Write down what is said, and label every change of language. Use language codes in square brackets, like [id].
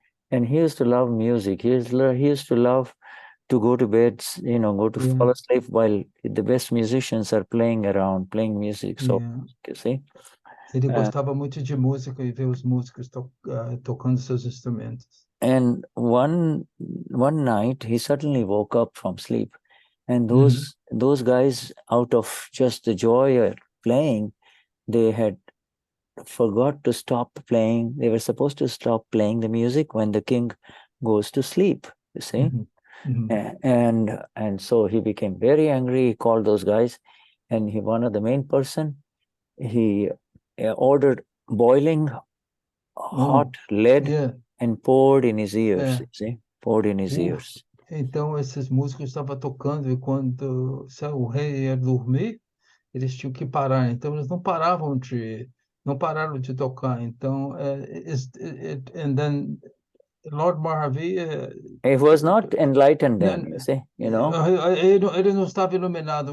[en] And he used to love music. He used to love to go to bed, go to fall asleep while the best musicians are playing around, playing music. So, you see. [pt] Ele gostava muito de música e ver os músicos tocando seus instrumentos. [en] And one night he suddenly woke up from sleep, and those guys, out of just the joy of playing, they had forgot to stop playing. They were supposed to stop playing the music when the king goes to sleep, you see. And so he became very angry. He called those guys, and one of the main person, he ordered boiling hot lead and poured in his ears, you see, poured in his ears. [pt] Então esses músicos estavam tocando e quando o rei ia dormir, eles tinham que parar. Então eles não pararam de tocar. Então [en] and then Lord Mahavir, he was not enlightened then, you see, [pt] Ele não estava iluminado.